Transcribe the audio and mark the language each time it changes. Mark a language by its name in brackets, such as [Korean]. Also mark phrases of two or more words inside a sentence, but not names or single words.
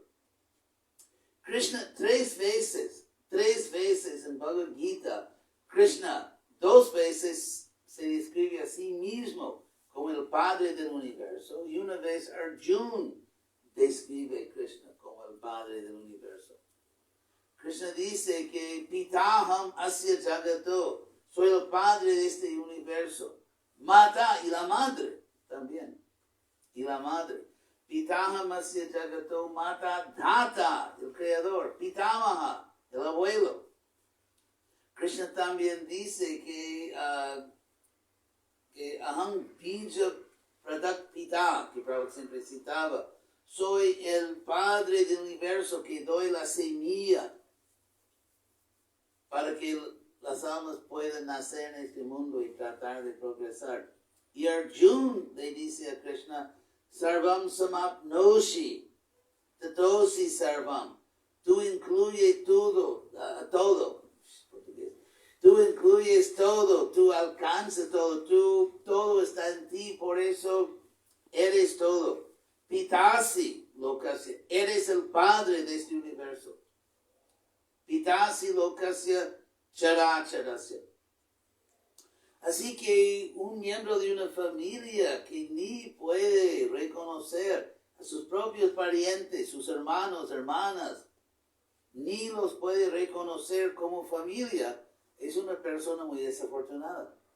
[Spanish] Krishna tres veces en Bhagavad Gita, Krishna 2 veces se describe a sí mismo como el Padre del Universo y una vez Arjuna describe a Krishna como el Padre del Universo. [Sanskrit] Krishna [Spanish] dice que [Sanskrit] Pitaham asya jagato, [Spanish] soy el Padre de este universo. Mata y la madre también. Y la madre. [Sanskrit] Pitaham asya jagato mata dhata, [Spanish] el creador. Pitamaha, el abuelo. Krishna también dice que [Sanskrit] aham bija pradak pita, [Spanish] que Prabhupada siempre citaba. Soy el Padre del universo que doy la semilla para que las almas puedan nacer en este mundo y tratar de progresar. Y Arjuna le dice a Krishna, [Sanskrit] Sarvam samapnoshi, tatosi sarvam. [Spanish] Tú incluyes todo, Tú incluyes todo, tú alcanzas todo, todo está en ti, por eso eres todo. [Sanskrit] Pitasi lokasya, [Spanish] eres el Padre de este universo. [Sanskrit] Pitasi lokasya characharasya. [Spanish] Así que un miembro de una familia que ni puede reconocer a sus propios parientes, sus hermanos, hermanas, ni los puede reconocer como familia, es una persona muy desafortunada.